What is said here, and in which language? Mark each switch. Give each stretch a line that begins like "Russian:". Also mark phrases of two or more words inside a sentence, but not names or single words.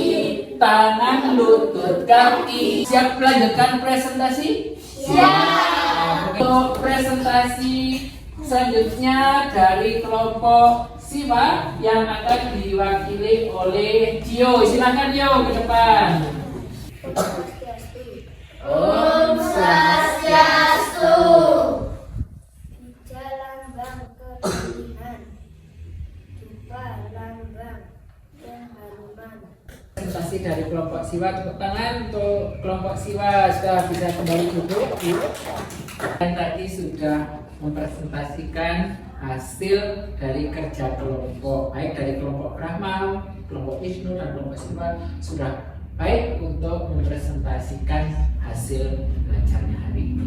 Indonesian: Tangan, lutut, kaki. Siap melanjutkan presentasi? Siap. Untuk presentasi selanjutnya dari kelompok Siwa yang akan diwakili oleh Dio. Silakan Dio ke depan.
Balinese: Om Swastiastu.
Indonesian: Bija lambang kepilihan, dupa lambang keharuman. Presentasi dari kelompok Siwa, tepuk tangan untuk kelompok Siwa sudah bisa kembali duduk. Dan tadi sudah mempresentasikan hasil dari kerja kelompok, baik dari kelompok Brahma, kelompok Wisnu dan kelompok Siwa sudah baik untuk mempresentasikan hasil belajarnya hari ini.